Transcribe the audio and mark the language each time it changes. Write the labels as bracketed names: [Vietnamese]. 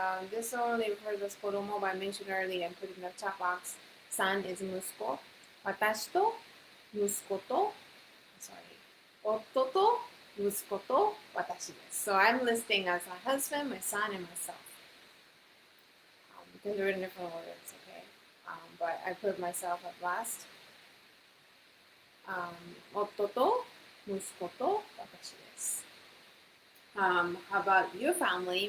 [English] This only refers as 子供 but I mentioned earlier and put in the chat box. Son is 息子。 [Japanese] 私と息子と、sorry, 夫と息子と私です。 [English] So I'm listing as my husband, my son, and myself. Because they're in different orders, okay? But I put myself at last. [Japanese] 夫と息子と私です。 [English] How about your family?